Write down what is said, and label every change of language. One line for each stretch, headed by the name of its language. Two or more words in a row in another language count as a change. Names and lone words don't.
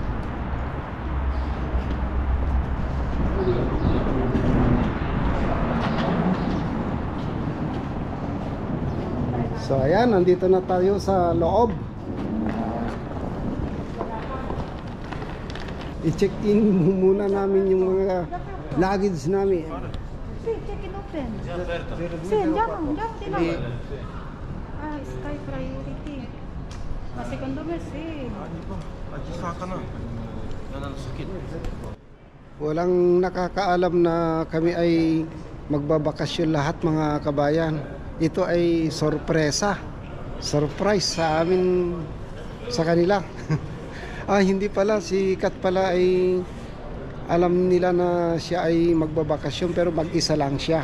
Filipino: So ayan, nandito na tayo sa loob. I-check in muna namin yung mga luggage namin.
Italian: Si,
English: check it open.
Italian: Si, andiamo, tinawa. Ah, Sky Priority. Ah, secondo me, si.
Filipino: Walang nakakaalam na kami ay magbabakasyon lahat mga kabayan. Ito ay sorpresa. Surprise sa amin, sa kanila. Hindi pala, si Kat pala ay alam nila na siya ay magbabakasyon pero mag-isa lang siya.